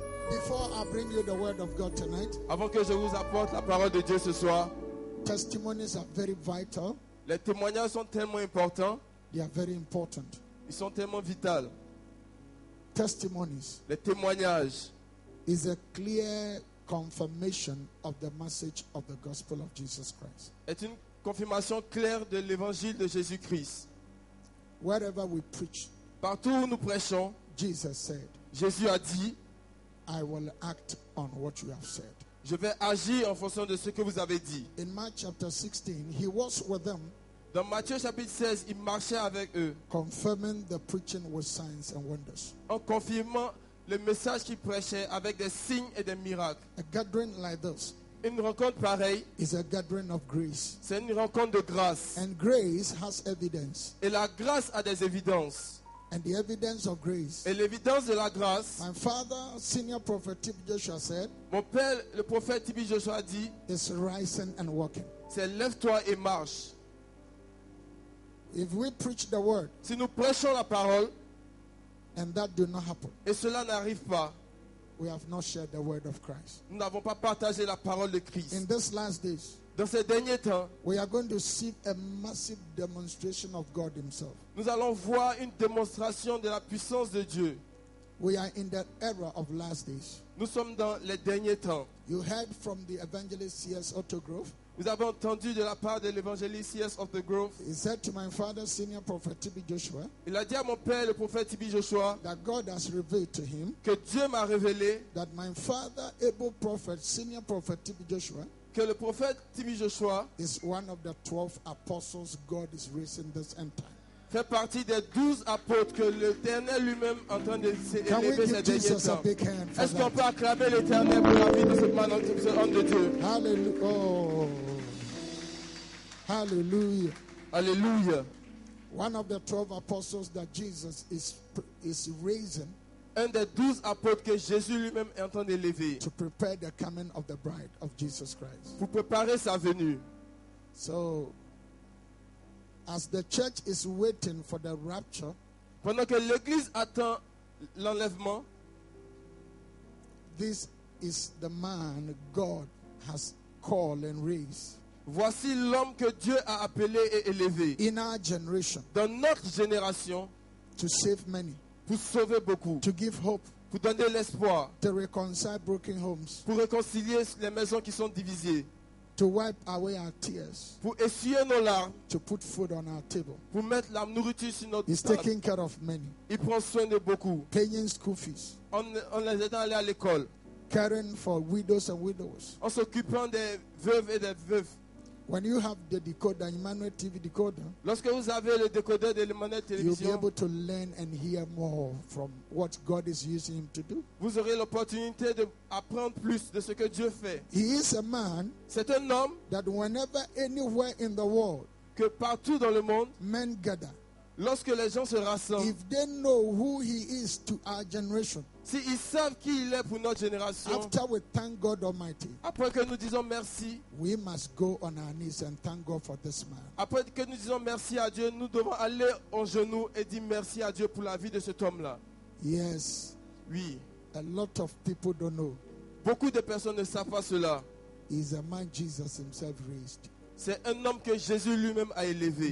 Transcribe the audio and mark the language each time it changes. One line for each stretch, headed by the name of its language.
English: Before I bring you the word of God tonight,
French: Avant que je vous apporte la parole de Dieu ce soir,
English: testimonies are very vital.
French: les témoignages sont tellement importants,
English: They are very important.
French: ils sont tellement vitaux.
English: Testimonies
French: Les témoignages
English: is a clear confirmation of the message of the gospel of Jesus Christ.
French: est une confirmation claire de l'évangile de Jésus-Christ.
English: Wherever we preach,
French: Partout où nous prêchons,
English: Jesus said,
French: Jésus a dit,
English: I will act on what you have said.
French: Je vais agir en fonction de ce que vous avez dit.
English: In Mark chapter 16, he was with them,
French: Dans Matthieu chapitre 16, il marchait avec eux
English: confirming the preaching with signs and wonders.
French: en confirmant le message qu'il prêchait avec des signes et des miracles.
English: A gathering like this
French: Une rencontre pareille,
English: is a gathering of grace.
French: c'est une rencontre de grâce.
English: And grace has evidence.
French: Et la grâce a des évidences.
English: And the evidence of grace.
French: Et l'évidence de la grâce,
English: My father, senior prophet T.B. Joshua said,
French: mon père, le prophète T.B. Joshua dit,
English: is rising and walking.
French: c'est lève-toi et marche.
English: If we preach the word
French: Si nous prêchons la parole
English: and that do not happen,
French: et cela n'arrive pas,
English: we have not shared the word of Christ.
French: nous n'avons pas partagé la parole de Christ.
English: In these last days,
French: Dans ces derniers temps,
English: we are going to see a massive demonstration of God himself.
French: nous allons voir une démonstration de la puissance de Dieu.
English: We are in that era of last days.
French: Nous sommes dans les derniers temps.
English: You heard from the evangelist C.S. Autogrove.
French: Vous avez entendu de la part de l'évangéliste C.S.
English: of the Grove. He said to my father, senior prophet T.B. Joshua,
French: Il a dit à mon père, le prophète T.B. Joshua,
English: that God has revealed to him
French: que Dieu m'a révélé
English: that my father, able prophet, senior prophet T.B. Joshua,
French: que le prophète T.B. Joshua
English: is one of the 12 apostles God is raising this end time.
French: fait partie des 12 apôtres que l'Éternel lui-même est en train de
English: Can we give
French: ces derniers
English: Jesus a
French: temps.
English: big hand for
French: Est-ce qu'on
English: that?
French: peut acclamer l'Éternel pour la vie de ce homme de Dieu?
English: Hallelujah. Oh. Hallelujah.
French: Alléluia.
English: One of the 12 apostles that Jesus is raising
French: Un des 12 apôtres que Jésus lui-même est en train d'élever
English: to prepare the coming of the bride of Jesus Christ.
French: pour préparer sa venue.
English: So, as the church is waiting for the rapture,
French: Pendant que l'Église attend l'enlèvement,
English: this is the man God has called and raised
French: voici l'homme que Dieu a appelé et élevé
English: in our generation
French: dans notre génération
English: to save many,
French: pour sauver beaucoup,
English: to give hope,
French: pour donner l'espoir,
English: to reconcile broken homes,
French: pour réconcilier les maisons qui sont divisées,
English: to wipe away our tears,
French: pour essuyer nos larmes,
English: to put food on our table.
French: pour mettre la nourriture sur notre
English: He's
French: table.
English: taking care of many,
French: Il prend soin de beaucoup.
English: paying school fees,
French: En les aidant à aller à l'école,
English: caring for widows and widowers.
French: en s'occupant des veuves et des veufs.
English: When you have the decoder, Emmanuel TV decoder,
French: Lorsque vous avez le décodeur de l'Emmanuel
English: you'll be
French: Télévision,
English: able to learn and hear more from what God is using him to do.
French: vous aurez l'opportunité d'apprendre plus de ce que Dieu fait.
English: He is a man
French: C'est un homme
English: that whenever, anywhere in the world,
French: que partout dans le monde,
English: men gather,
French: lorsque les gens se rassemblent,
English: if they know who he is to our generation,
French: s'ils savent qui il est pour notre génération,
English: after we thank God Almighty,
French: après que nous disons merci,
English: we must go on our knees and thank God for this man.
French: après que nous disons merci à Dieu, nous devons aller en genoux et dire merci à Dieu pour la vie de cet homme-là.
English: Yes,
French: Oui,
English: a lot of people don't know.
French: beaucoup de personnes ne savent pas cela.
English: He's a man Jesus himself raised.
French: C'est un homme que Jésus lui-même a élevé.